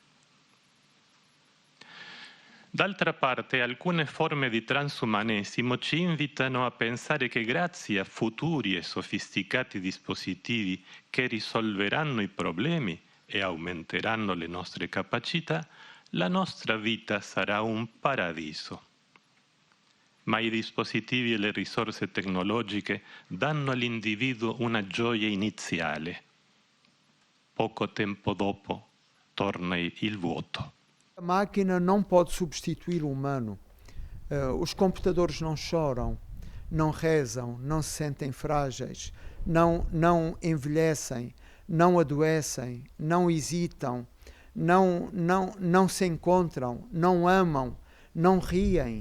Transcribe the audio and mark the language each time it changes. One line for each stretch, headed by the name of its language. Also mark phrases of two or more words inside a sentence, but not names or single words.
Italian: D'altra parte, alcune forme di transumanesimo ci invitano a pensare che grazie a futuri e sofisticati dispositivi che risolveranno i problemi e aumenteranno le nostre capacità, la nostra vita sarà un paradiso. ma i dispositivi e le risorse tecnologiche danno all'individuo una gioia iniziale. Poco tempo dopo torna il vuoto.
Portuguese: A máquina não pode substituir o humano. Os computadores não choram, não rezam, não se sentem frágeis, não envelhecem, não adoecem, não hesitam, não se encontram, não amam, não riem.